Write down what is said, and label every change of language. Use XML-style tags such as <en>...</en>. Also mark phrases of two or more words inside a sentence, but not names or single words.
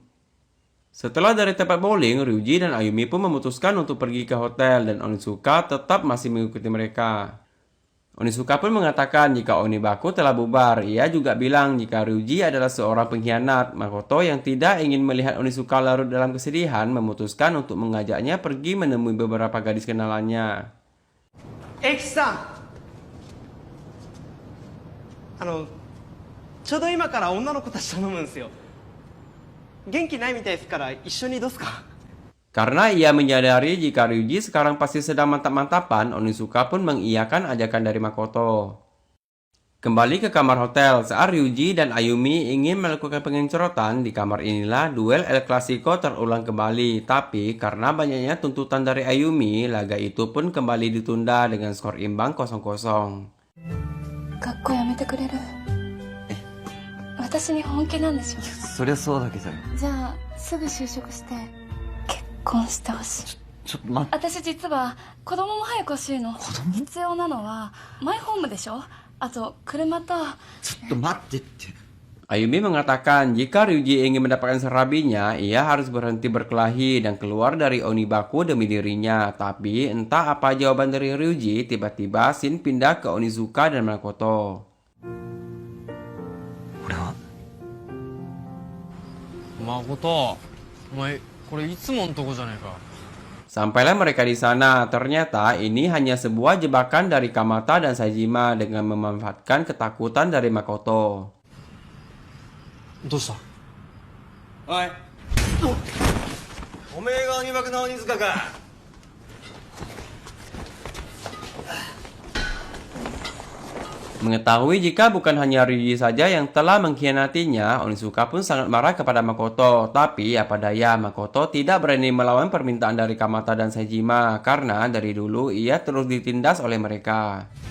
<id>Setelah dari tempat bowling, Ryuji dan Ayumi pun memutuskan untuk pergi ke hotel dan Onizuka tetap masih mengikuti mereka. Onizuka pun mengatakan jika Onibaku telah bubar. Ia juga bilang jika Ryuji adalah seorang pengkhianat. Makoto yang tidak ingin melihat Onizuka larut dalam kesedihan memutuskan untuk mengajaknya pergi menemui beberapa gadis kenalannya. Eki-san!</id> <ja>ちょうど今から女の子たち頼むんですよ。元気ないみたいですから一緒にどうすか？</ja> <id>Karena ia menyadari jika Ryuji sekarang pasti sedang mantap-mantapan, Onizuka pun mengiyakan ajakan dari Makoto. Kembali ke kamar hotel, saat Ryuji dan Ayumi ingin melakukan pengencorotan, di kamar inilah duel El Clasico terulang kembali. Tapi karena banyaknya tuntutan dari Ayumi, laga itu pun kembali ditunda dengan skor imbang 0-0.</id> <ja>学校やめてくれる？私に本気なんでしょ？そりゃそうだけど。じゃあすぐ就職して結婚してほしい。ちょっと待って。私実は子供も早く欲しいの。子供？必要なのはマイホームでしょ？あと車と。ちょっと待ってって。</ja> <id>Ayumi mengatakan jika Ryuji ingin mendapatkan serabinya, ia harus berhenti berkelahi dan keluar dari Onibaku demi dirinya. Tapi entah apa jawaban dari Ryuji, tiba-tiba Shin pindah ke Onizuka dan Makoto.</id> <ja>俺は。誠、お前これいつもんとこじゃねえか。</ja> <id>Sampailah mereka di sana, ternyata ini hanya sebuah jebakan dari Kamata dan Saejima dengan memanfaatkan ketakutan dari Makoto.</id> <ja>どうした？おい。おめえが鬼爆な鬼塚か。</ja> <id>Mengetahui jika bukan hanya Ryuji saja yang telah mengkhianatinya, Onizuka pun sangat marah kepada Makoto. Tapi apa daya, Makoto tidak berani melawan permintaan dari Kamata dan Saejima karena dari dulu ia terus ditindas oleh mereka.</id>